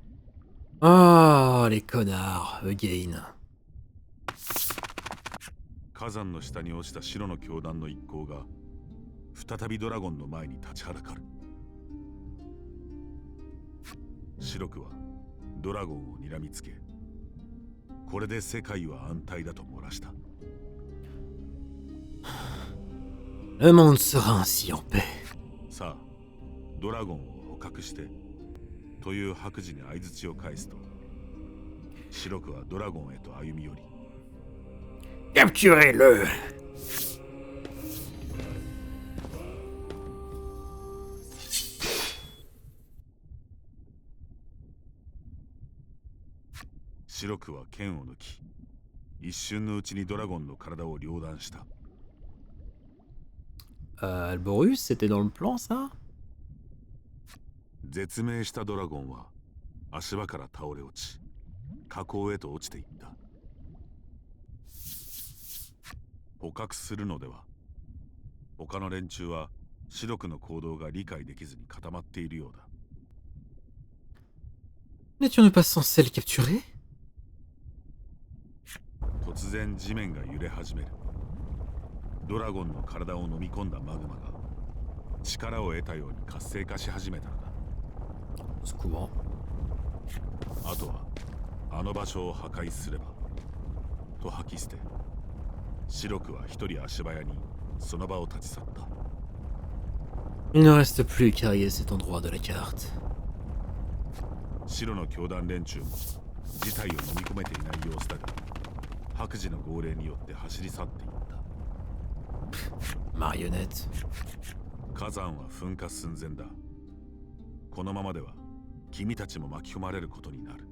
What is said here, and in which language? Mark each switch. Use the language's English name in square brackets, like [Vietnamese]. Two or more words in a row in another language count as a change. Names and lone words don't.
[French] Ah, les connards, again. [Japanese] 火山の下に落ちた白の教団の一行が再びドラゴンの前に立ちはだかる。白くはドラゴンを睨みつけ、これで世界は安泰だと漏らした。 [French] Le monde sera ainsi en paix. [Japanese] さあ、ドラゴンを捕獲してという白磁に相槌を返すと、白くはドラゴンへと歩み寄り、 [French] Capturez-le! [Japanese] 白くは剣を抜き、一瞬のうちにドラゴンの体を両断した。 [French] Alborus, c'était dans le plan, ça? [Japanese] 絶命したドラゴンは足場から倒れ落ち、河口へと落ちていった。捕獲するのでは。他の連中は白くの行動が理解できずに固まっているようだ。 [French] N'étions-nous pas censés le capturer? [Japanese] 突然地面が揺れ始める。ドラゴンの体を飲み込んだマグマが力を得たように活性化し始めたのだ。 [French] C'est courant. [Japanese] あとはあの場所を破壊すればと吐き捨て、白くは一人足早にその場を立ち去った。 [French] Il ne reste plus qu'à rayer cet endroit de la carte. [Japanese] 白の教団連中も事態を飲み込めていない様子だが、白磁の号令によって走り去っていった。 [French] Marionnette. [Japanese] 火山は噴火寸前だ。このままでは君たちも巻き込まれることになる。